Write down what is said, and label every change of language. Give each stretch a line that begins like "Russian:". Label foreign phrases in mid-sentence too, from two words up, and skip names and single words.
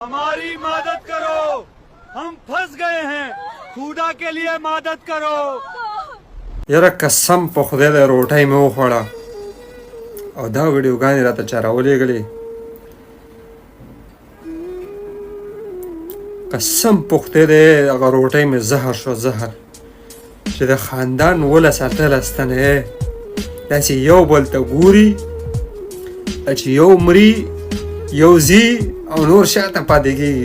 Hindi: हमारी मदद करो, हम फंस गए हैं, खुदा के लिए मदद करो।
Pashto: یاره قسم په خدای د روټۍ مې وخوړه او دا ویډیوګانې راته چا راولېږلې. قسم په خدای دی هغه روټۍ مې زهر شو، زهر چې د خاندان 17 تنه داسې یو بل ته ګوري چې یو مري یو ځي او نور شاته پاتې کېږي.